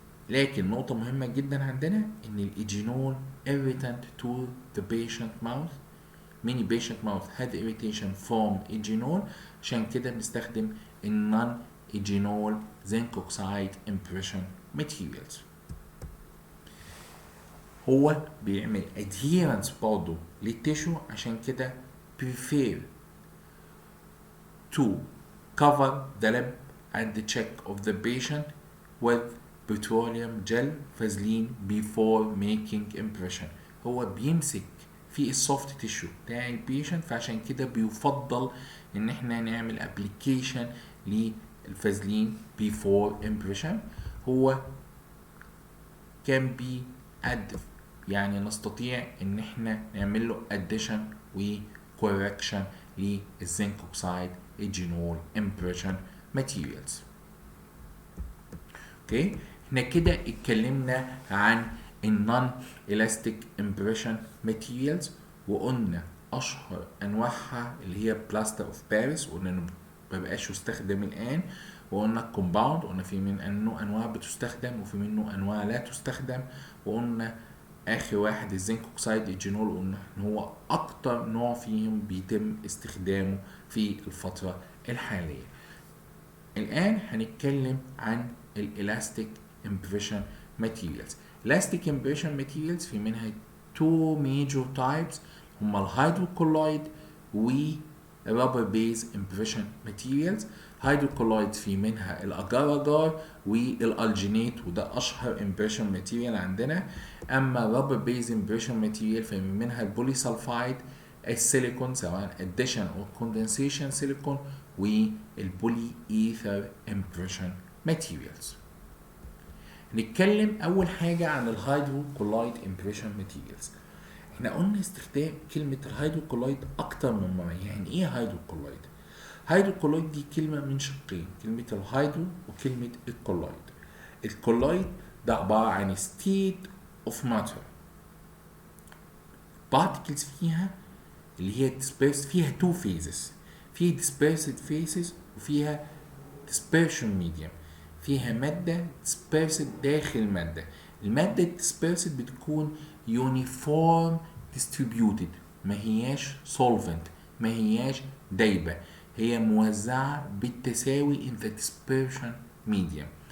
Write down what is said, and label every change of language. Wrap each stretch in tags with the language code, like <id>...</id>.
<ar>لكن نقطة مهمة جدا عندنا ان الايجينول</ar> <en>irritant to the patient mouth. many patient mouth had irritation from eugenol,</en> <ar>عشان كده بنستخدم</ar> <en>non eugenol zinc oxide impression materials.</en> <ar>هو بيعمل</ar> <en>adherence</en> <ar>برضه للتيشو، عشان كده</ar> <en>prefer to cover the lip at the cheek of the patient with petroleum gel Vaseline before making impression.</en> <ar>هو بيمسك في السوفت تيشو بتاع البيشنت، فعشان كده بيفضل ان احنا نعمل application للفازلين</ar> <en>before impression.</en> <ar>هو</ar> <en>can be added،</en> <ar>يعني نستطيع ان احنا نعمل له addition و correction للزنك اوكسايد الجينول impression materials. اوكي، احنا كده اتكلمنا عن النون elastic impression materials، وقلنا اشهر انواعها اللي هي بلاستر اوف باريس، وقلنا انه مبقاش يستخدم الان، وقلنا الكومباوند، قلنا في منه انواع بتستخدم وفي منه انواع لا تستخدم، وقلنا اخر واحد الزنك اوكسايد الجينول، قلنا ان هو اكتر نوع فيهم بيتم استخدامه في الفترة الحالية. الان هنتكلم عن الالاستيك امبريشن ماتيريالز.</ar> <en>elastic impression materials</en> <ar>في منها</ar> <en>two major types،</en> <ar>هما الهيدروكولويد و</ar> <en>rubber base impression materials.</en> <ar>هيدروكولويد في منها الاجار اجار والالجينيت، وده اشهر impression material عندنا.</ar> <en>اما rubber base impression material</en> <ar>في منها البوليسلفايد، السيليكون سواء</ar> <en>addition or condensation silicone،</en> <ar>والبولي ايثر</ar> <en>impression materials.</en> <ar>نتكلم اول حاجه عن الهيدروكولويد</ar> <en>impression materials.</en> <ar>احنا قلنا استخدام كلمه الهيدروكولويد اكتر من مره. يعني ايه هيدروكولويد؟ هيدروكولويد دي كلمه من شقين، كلمه الهيدرو وكلمه الكولويد. الكولويد ده عباره عن</ar> <en>state of matter particles</en> <ar>فيها اللي هي</ar> <en>dispersed، فيها two phases، في dispersed phases وفيها dispersion medium.</en> <ar>فيها مادة dispersed داخل مادة. المادة dispersed بتكون</ar> <en>uniform distributed،</en> <ar>ما هياش solvent، ما هياش دايبة، هي موزعة بالتساوي</ar> <en>in the dispersion medium.</en>